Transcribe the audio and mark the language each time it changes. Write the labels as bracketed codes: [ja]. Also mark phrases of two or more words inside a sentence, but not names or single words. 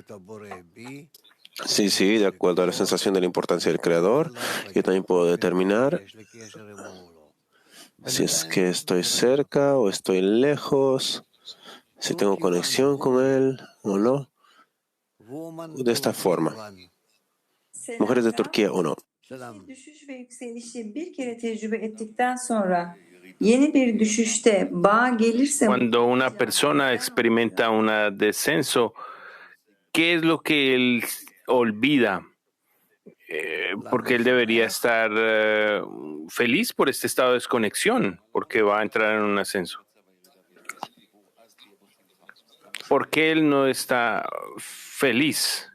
[es] Sí, de acuerdo a la sensación de la importancia del Creador, yo también puedo determinar si es que estoy cerca o estoy lejos, si tengo conexión con Él o no. De esta forma. Mujeres de Turquía 1. [tr] Düşüş ve yükselişi bir kere tecrübe ettikten sonra yeni bir düşüşte bağ gelirse [es] Cuando una persona experimenta un descenso, ¿qué es lo que él olvida? Porque él debería estar feliz por este estado de desconexión, porque va a entrar en un ascenso. ¿Por qué él no está feliz?